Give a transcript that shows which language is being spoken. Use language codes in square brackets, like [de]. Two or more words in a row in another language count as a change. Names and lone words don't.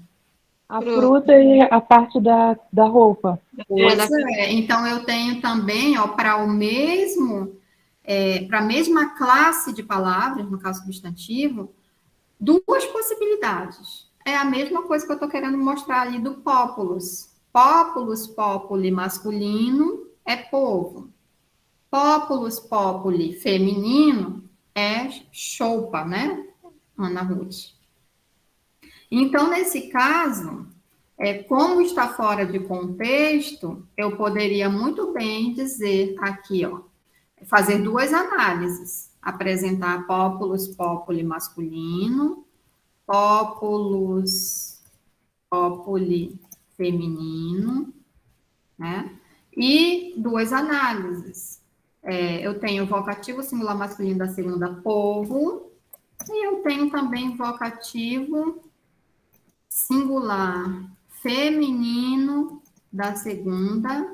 [pt] A fruta e a parte da roupa. Pois é. Então, eu tenho também, ó, para o mesmo, para a mesma classe de palavras, no caso substantivo, duas possibilidades. É a mesma coisa que eu estou querendo mostrar ali do populus. [la] Populus, populi [pt] masculino é povo. [la] Populus, populi [pt] feminino é choupa, né, Ana Ruth? Então, nesse caso, como está fora de contexto, eu poderia muito bem dizer aqui, ó, fazer duas análises. Apresentar [la] populus, populi [pt] masculino, [la] populus, populi [pt] feminino, né? E duas análises. Eu tenho vocativo singular masculino da segunda, povo, e eu tenho também vocativo singular feminino da segunda.